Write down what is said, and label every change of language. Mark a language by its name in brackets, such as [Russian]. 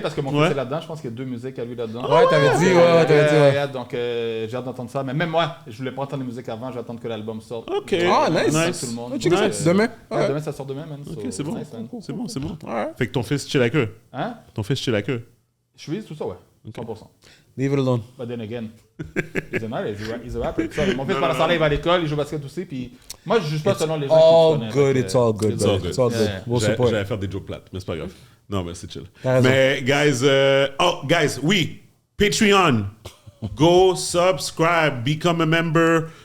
[French] Parce que mon fils est là-dedans, je pense qu'il y a 2 musiques à lui là-dedans. Ouais, t'avais dit, ouais. Donc, j'ai hâte d'entendre ça. Mais même moi, je voulais pas entendre les musiques avant, je vais attendre que l'album sorte. Ok. Ah, nice. Tout le monde. Nice. Demain. Ouais, demain, ça sort demain, man. Ok, [English] So, [French] c'est bon. [English] nice, man. [French] C'est bon. Fait que ton fils chill avec eux. Hein? Ton fils chill avec eux. Shreeze, tout ça, ouais. 100%. [English] Leave it alone. But then again, he's a rapper. [French] So, mon fils, pendant ce temps-là, il va à l'école, il joue au basket aussi. Puis moi, je juge pas selon les gens qui connaissent. [English] It's all good. It's all good. We'll support. [French] J'allais faire des jokes plates, mais c'est pas grave. Non, mais c'est chill. T'as raison. Mais, guys, oui, Patreon. [English] Go, subscribe, become a member.